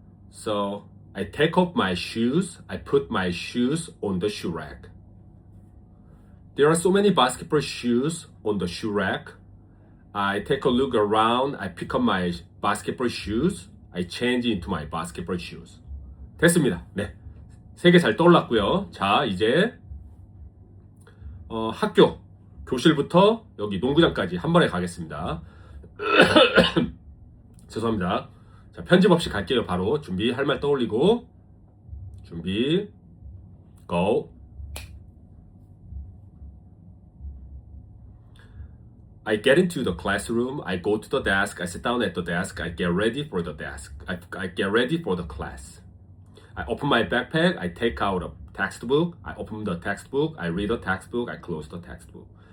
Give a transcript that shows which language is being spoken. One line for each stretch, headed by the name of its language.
English: So I take off my shoes. I put my shoes on the shoe rack. There are so many basketball shoes on the shoe rack. I take a look around. I pick up my basketball shoes. I change into my basketball shoes.
Korean: 됐습니다. 네, 세 개 잘 떠올랐고요. 자, 이제 학교, 교실부터 여기 농구장까지 한 번에 가겠습니다. 죄송합니다. 자, 편집 없이 갈게요. 바로 준비, 할 말 떠올리고 준비, go.
English: I get into the classroom. I go to the desk. I sit down at the desk. I get ready for the desk. I get ready for the class. I open my backpack. I take out a textbook. I open the textbook. I read the textbook. I close the textbook.